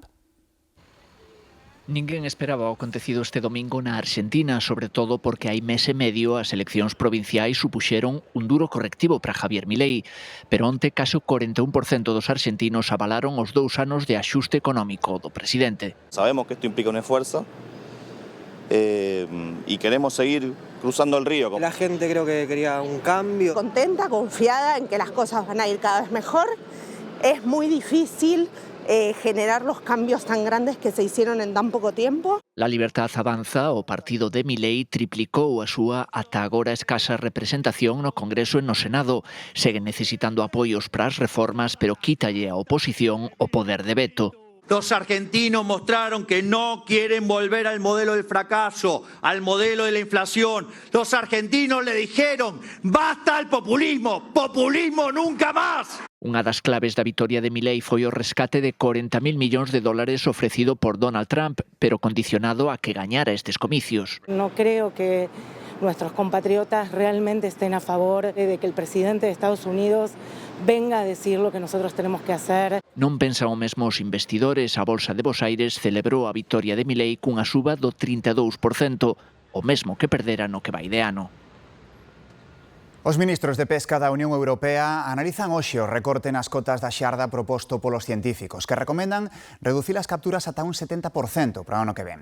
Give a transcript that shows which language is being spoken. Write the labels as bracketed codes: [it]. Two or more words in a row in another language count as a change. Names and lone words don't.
[gl] Ninguén esperaba o acontecido este domingo na Argentina, sobre todo porque hai mes e medio as eleccións provinciais supuxeron un duro correctivo para Javier Milei, pero onte case o 41% dos argentinos avalaron os 2 anos de axuste económico do presidente. [es] Sabemos que isto implica un esfuerzo y queremos seguir cruzando el río. La gente creo que quería un cambio. Contenta, confiada en que las cosas van a ir cada vez mejor. Es muy difícil generar los cambios tan grandes que se hicieron en tan poco tiempo. [gl] La Libertad Avanza, o partido de Milei, triplicou a súa ata agora escasa representación no Congreso e no Senado. Seguen necesitando apoios para as reformas, pero quítalle a oposición o poder de veto. [es] Los argentinos mostraron que no quieren volver al modelo del fracaso, al modelo de la inflación. Los argentinos le dijeron, basta al populismo, populismo nunca más. [gl] Unha das claves da vitoria de Milei foi o rescate de 40.000 millóns de dólares ofrecido por Donald Trump, pero condicionado a que gañara estes comicios. [es] No creo que nuestros compatriotas realmente estén a favor de que el presidente de Estados Unidos venga a decir lo que nosotros tenemos que hacer. [gl] Non pensan o mesmo os investidores. A Bolsa de Bos Aires celebrou a vitoria de Milei cunha suba do 32%, o mesmo que perdera no que vai de ano. Os ministros de Pesca da Unión Europea analizan hoxe o recorte nas cotas da xarda proposto polos científicos, que recomendan reducir as capturas ata un 70% para o ano que ven.